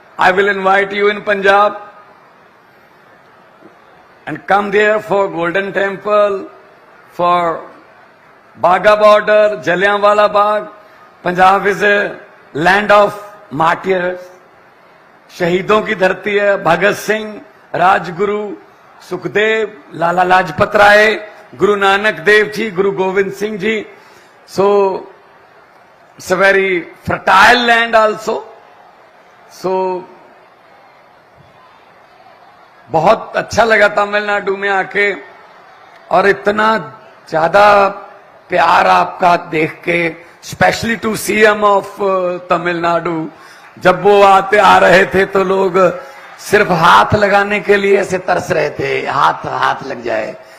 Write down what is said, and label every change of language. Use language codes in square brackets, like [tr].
[en] I will invite you in Punjab and come there for Golden Temple, for Bagha border, Jallianwala Bagh. Punjab is a land of martyrs. [hi] शहीदों की धरती है. भगत सिंह, राजगुरु, सुखदेव, लाला लाजपत राय, गुरु नानक देव जी, गुरु Govind Singh ji. [en] So it's a very fertile land also. [hi] So बहुत अच्छा लगा तमिलनाडु में आके, और इतना ज्यादा प्यार आपका देख के, [en] Specially to CM of Tamil Nadu. [hi] जब वो आ रहे थे तो लोग सिर्फ हाथ लगाने के लिए ऐसे तरस रहे थे, हाथ लग जाए.